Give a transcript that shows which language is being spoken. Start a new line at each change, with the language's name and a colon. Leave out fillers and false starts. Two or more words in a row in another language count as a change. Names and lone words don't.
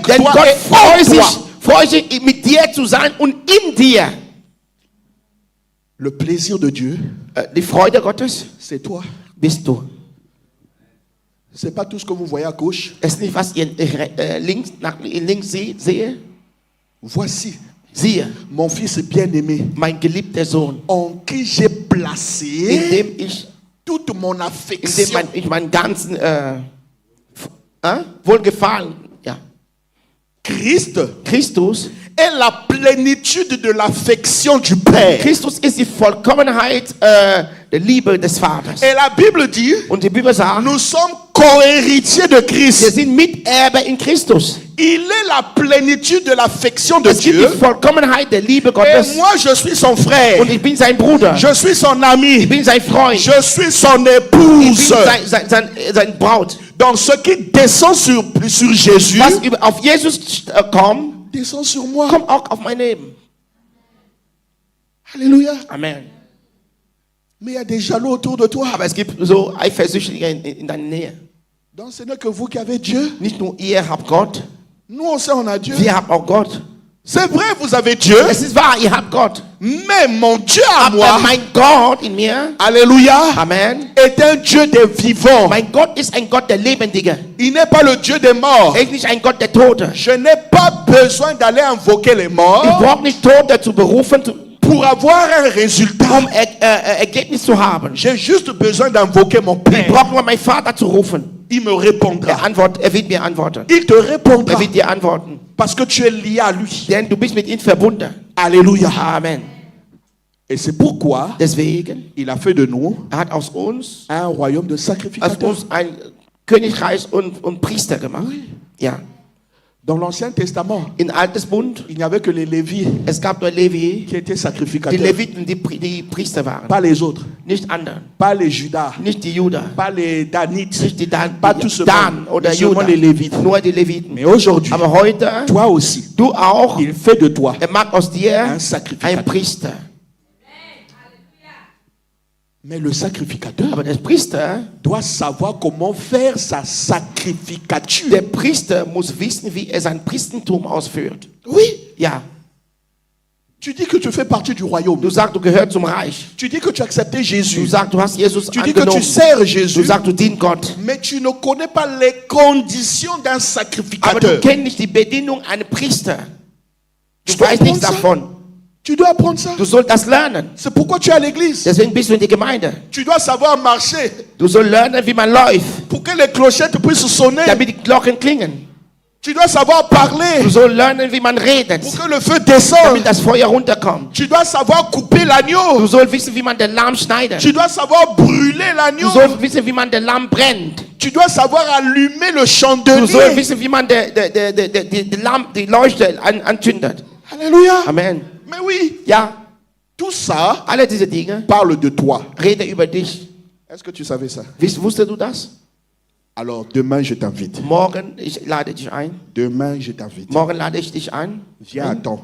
German: Denn
French: toi
German: Gott
French: et en toi.
German: freut sich mit dir zu sein und in dir.
French: Le plaisir de Dieu,
German: Die Freude Gottes
French: c'est toi.
German: bist du.
French: C'est pas tout ce que vous voyez à gauche.
German: Es ist nicht, was ihr links sehe.
French: Voici
German: Siehe,
French: mon fils bien-aimé,
German: mein geliebter Sohn,
French: en qui j'ai placé
German: indem
French: toute mon affection.
German: ich meinen ganzen Wohlgefallen, ja. Christus
French: est la plénitude de l'affection du Père.
German: ist die Vollkommenheit der Liebe des Vaters.
French: Et la Bible dit,
German: Und die Bibel sagt,
French: nous sommes co-héritiers de
German: wir
French: Christ.
German: sind Miterbe in Christus.
French: Il est la plénitude de l'affection de
German: Es gibt
French: Dieu.
German: die Vollkommenheit der Liebe
French: Et
German: Gottes.
French: moi, je suis son frère.
German: Und ich bin sein Bruder.
French: Je suis son
German: Ich
French: ami.
German: bin sein Freund.
French: Je suis son
German: Ich
French: épouse.
German: bin sein Braut.
French: Donc, ce qui descend sur Jésus,
German: Was auf Jesus kommt,
French: descend sur moi.
German: kommt auch auf mein Leben.
French: Alléluia.
German: Amen.
French: Mais il y a des jaloux autour de toi.
German: Aber es gibt so Eifersüchtige in deiner Nähe.
French: Donc, ce n'est que vous qui avez Dieu.
German: Nicht nur ihr habt Gott,
French: Nous, on sait, on a Dieu.
German: wir haben auch Gott.
French: C'est vrai, vous avez Dieu.
German: Es ist wahr, ihr habt Gott.
French: Mais mon Dieu à
German: Aber
French: moi,
German: mein Gott in mir,
French: Alléluia,
German: Amen,
French: est un Dieu des vivants.
German: mein Gott ist ein Gott der Lebendigen.
French: Il n'est pas le Dieu des morts.
German: Er ist nicht ein Gott der Toten.
French: Je n'ai pas besoin d'aller invoquer les
German: Ich
French: morts
German: brauche nicht Tote zu berufen,
French: pour avoir un résultat.
German: Ergebnis zu haben.
French: J'ai juste besoin d'invoquer mon
German: Ich
French: Père.
German: brauche nur meinen Vater zu rufen.
French: Il me répondra.
German: Er wird mir antworten.
French: Il te répondra
German: Er wird dir antworten.
French: parce que tu es lié à lui.
German: Denn du bist mit ihm verbunden.
French: Alléluia.
German: Amen.
French: Et c'est pourquoi
German: Deswegen,
French: il a fait de nous
German: hat aus uns
French: un royaume de sacrificateurs.
German: ein Königreich und Priester gemacht. Ja.
French: Dans l'Ancien Testament,
German: In Altes Bund,
French: il n'y avait que les Lévis
German: es gab nur Levi,
French: qui étaient
German: die
French: sacrificateurs.
German: Leviten, die Priester waren.
French: Pas les autres.
German: Nicht andere.
French: Pas les Judas.
German: Nicht die Juda.
French: Pas les Danites.
German: Nicht die
French: Pas tout ce
German: Dan
French: monde.
German: oder
French: Mais seulement
German: Juda.
French: les Lévites.
German: Nur die Leviten.
French: Mais aujourd'hui,
German: Aber heute,
French: toi aussi,
German: du auch,
French: il fait de toi
German: er macht aus dir
French: un sacrificateur.
German: ein Priester.
French: Mais le sacrificateur
German: Aber der Priester,
French: doit savoir comment faire sa sacrificature.
German: der Priester muss wissen, wie er sein Priestertum ausführt.
French: Oui,
German: Ja,
French: tu dis que tu fais partie du royaume.
German: du sagst, du gehörst zum Reich.
French: Tu dis que tu as accepté
German: Du
French: Jésus.
German: sagst, du hast Jesus
French: Tu dis que tu
German: angenommen.
French: sers
German: Du
French: Jésus.
German: sagst, du dienst Gott.
French: Mais tu ne connais pas les conditions d'un
German: Aber du
French: sacrificateur.
German: kennst nicht die Bedienung eines Priesters. Du
French: Tu dois
German: weißt nichts
French: apprendre ça.
German: davon.
French: Tu dois apprendre ça.
German: Du sollst das lernen.
French: C'est pourquoi tu es à l'église.
German: Deswegen bist du in der Gemeinde.
French: Tu dois savoir marcher
German: Du sollst lernen, wie man läuft,
French: pour que les clochettes puissent sonner.
German: damit die Glocken klingen.
French: Tu dois savoir parler
German: Du sollst lernen, wie man redet,
French: pour que le feu descende.
German: damit das Feuer runterkommt.
French: Tu dois savoir couper
German: Du
French: l'agneau.
German: sollst wissen, wie man den Lamm schneidet.
French: Tu dois savoir brûler
German: Du
French: l'agneau.
German: sollst wissen, wie man den Lamm brennt.
French: Tu dois savoir allumer le
German: Du sollst
French: chandelier.
German: wissen, wie man die Leuchte anzündet.
French: Alléluia.
German: Amen.
French: Mais oui,
German: Ja,
French: tout ça
German: alle diese Dinge
French: parle de toi.
German: reden über dich.
French: Est-ce que tu savais ça?
German: Wusstest du das?
French: Alors demain, je t'invite.
German: Morgen, ich lade dich ein.
French: Demain, je t'invite.
German: Morgen lade ich dich ein.
French: Viens à temps.